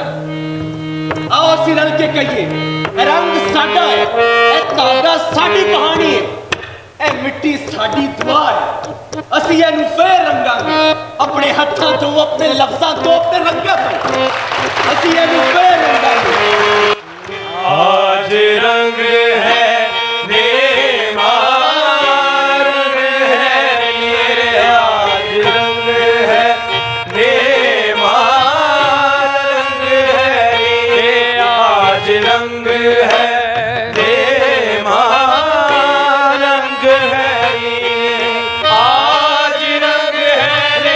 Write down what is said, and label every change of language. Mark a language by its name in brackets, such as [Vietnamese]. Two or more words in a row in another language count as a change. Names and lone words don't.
[Punjabi] आओ ਅਸੀਂ ਰਲ ਕੇ ਕਹੀਏ, ਇਹ ਰੰਗ ਸਾਡਾ ਹੈ, ਇਹ ਧਾਗਾ ਸਾਡੀ ਕਹਾਣੀ ਹੈ, ਇਹ ਮਿੱਟੀ ਸਾਡੀ ਦੁਆ ਹੈ। ਅਸੀਂ ਇਹਨੂੰ ਫੇਰ ਰੰਗਾਂਗੇ, ਆਪਣੇ ਹੱਥਾਂ ਤੋਂ, ਆਪਣੇ ਲਫ਼ਜ਼ਾਂ ਤੋਂ, ਆਪਣੇ ਰੰਗਾਂ ਤੋਂ। ਅਸੀਂ ਇਹਨੂੰ ਫੇਰ ਰੰਗਾਂਗੇ। [Hindi] आज रंग है बेमार रंग है मेरे, आज रंग है बेमार रंग है ये, आज रंग है बेमार रंग है ये, आज रंग है